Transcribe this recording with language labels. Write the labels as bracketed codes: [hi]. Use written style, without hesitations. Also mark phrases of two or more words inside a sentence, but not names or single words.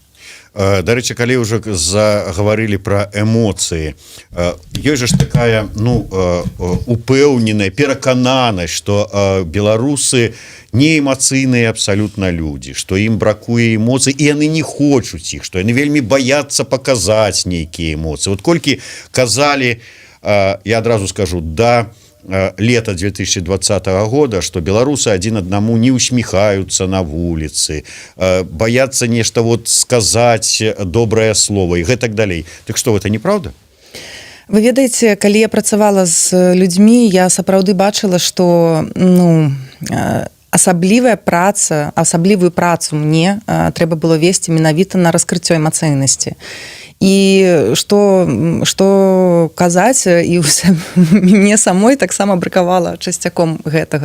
[be] Дарэчы, калі ўжо загаварылі пра эмоцыі, ёсць жа ж такая упэўненая, перакананасць, што беларусы не эмацыйныя абсалютна людзі, што ім бракуе эмоцый, і яны не хочуць іх, што яны вельмі баяцца паказаць нейкія эмоцыі. Вот колькі казалі, я адразу скажу, лета 2020 года, [ru] что белорусы один одному не усмехаются на улице, боятся нечто вот сказать доброе слово и так далее. Так что, это неправда? [be] Вы ведаеце, калі я працавала з людзьмі, я сапраўды бачыла, што асаблівую працу мне трэба было весці менавіта на раскрыццё эмацыйнасці. і што казаць, і мне самой таксама бракавала часцяком гэтага.